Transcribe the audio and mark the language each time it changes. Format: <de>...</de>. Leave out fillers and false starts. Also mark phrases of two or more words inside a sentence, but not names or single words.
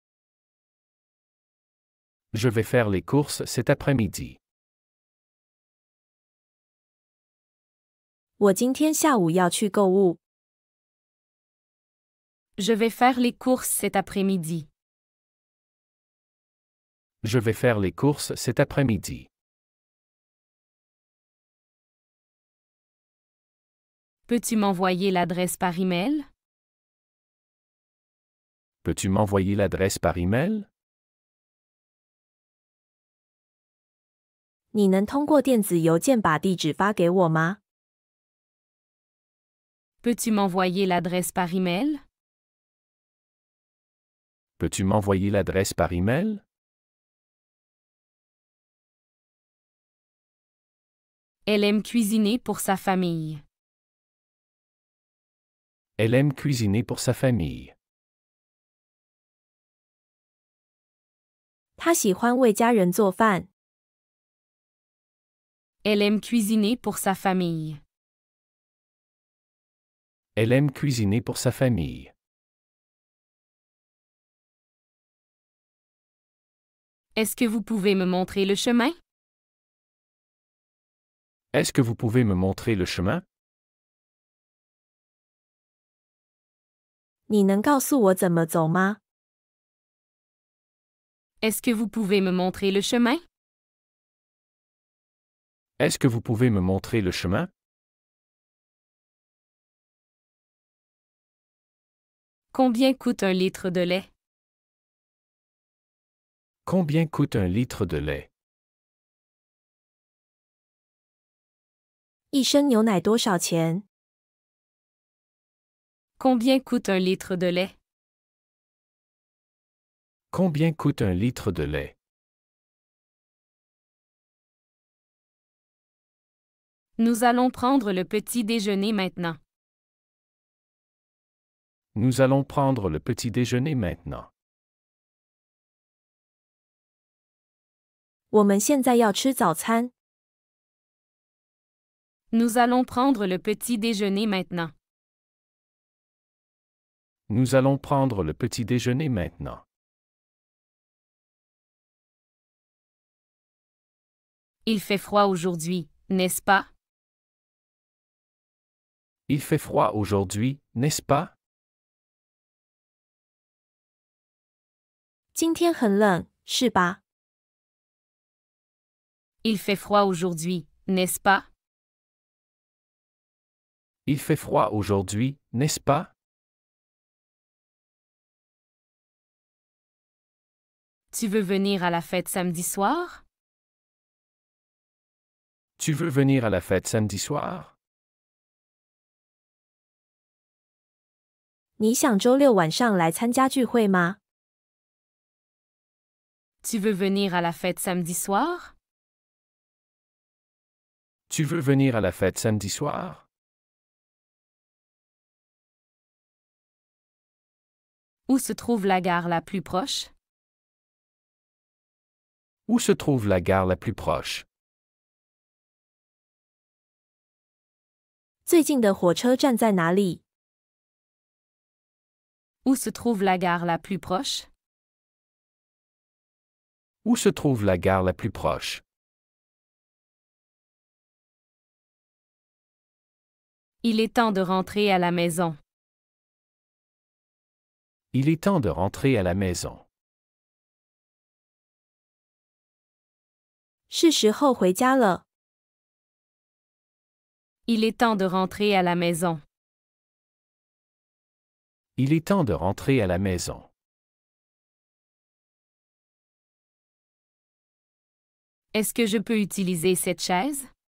<fr>Je vais faire les courses cet après-midi.</fr> <zh>我今天下午要去购物。</zh> <fr>Je vais faire les courses cet après-midi. Je vais faire les courses cet après-midi. Peux-tu m'envoyer l'adresse par email? Peux-tu m'envoyer l'adresse par email?</fr> <zh>你能通过电子邮件把地址发给我吗？</zh> <fr>Peux-tu m'envoyer l'adresse par email? Peux-tu m'envoyer l'adresse par email? Elle aime cuisiner pour sa famille. Elle aime cuisiner pour sa famille.</fr> <zh>他喜欢为家人做饭。</zh> <fr>Elle aime cuisiner pour sa famille. Elle aime cuisiner pour sa famille. Est-ce que vous pouvez me montrer le chemin? Est-ce que vous pouvez me montrer le chemin?</fr> <zh>你能告诉我怎么走吗？</zh> <fr>Est-ce que vous pouvez me montrer le chemin? Est-ce que vous pouvez me montrer le chemin? Combien coûte un litre de lait? Combien coûte un litre de lait?</fr> <zh>一升牛奶多少钱？</zh> <fr>Combien coûte un litre de lait? Combien coûte un litre de lait? Nous allons prendre le petit déjeuner maintenant. Nous allons prendre le petit déjeuner maintenant.</fr> <zh>我们现在要吃早餐。</zh> <fr>Nous allons prendre le petit déjeuner maintenant. Nous allons prendre le petit déjeuner maintenant. Il fait froid aujourd'hui, n'est-ce pas? Il fait froid aujourd'hui, n'est-ce pas?</fr> <zh>今天很冷，是吧？</zh> <fr>Il fait froid aujourd'hui, n'est-ce pas? Il fait froid aujourd'hui, n'est-ce pas? Tu veux venir à la fête samedi soir? Tu veux venir à la fête samedi soir?</fr> <zh>你想周六晚上来参加聚会吗？</zh> <fr>Tu veux venir à la fête samedi soir? Tu veux venir à la fête samedi soir? Où se trouve la gare la plus proche? Où se trouve la gare la plus proche?</fr> <zh>最近的火车站在哪里？</zh> <fr>Où se trouve la gare la plus proche? Où se trouve la gare la plus proche? Il est temps de rentrer à la maison. Il est temps de rentrer à la maison.</fr> <zh>是时候回家了。</zh> <fr>Il est temps de rentrer à la maison. Il est temps de rentrer à la maison. Est-ce que je peux utiliser cette chaise?</fr>